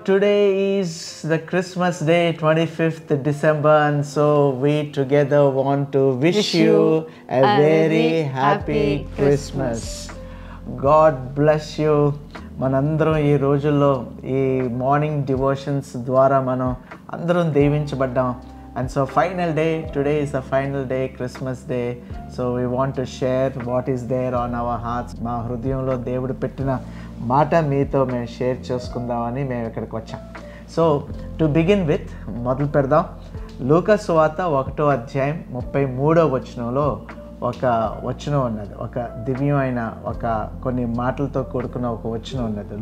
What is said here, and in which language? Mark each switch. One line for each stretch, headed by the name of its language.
English: Today is the Christmas day, 25th December, and so we together want to wish you a very happy Christmas. God bless you.
Telugu: మనందరం ఈ రోజుల్లో ఈ morning devotions ద్వారా మనం అందరం దీవించబడ్డాం.
English: And so final day, today is the final day, Christmas day. So we want to share what is there on our hearts.
Telugu: మా హృదయంలో దేవుడు పెట్టిన మాట మీతో మేము షేర్ చేసుకుందామని మేము ఇక్కడికి వచ్చాం.
English: so to begin with
Telugu: మొదలు పెడదాం. లూకా సువార్త 1వ అధ్యాయం 33వ వచనంలో ఒక వచనం ఉన్నది, ఒక దివ్యమైన ఒక కొన్ని మాటలతో కూడుకున్న ఒక వచనం ఉన్నది.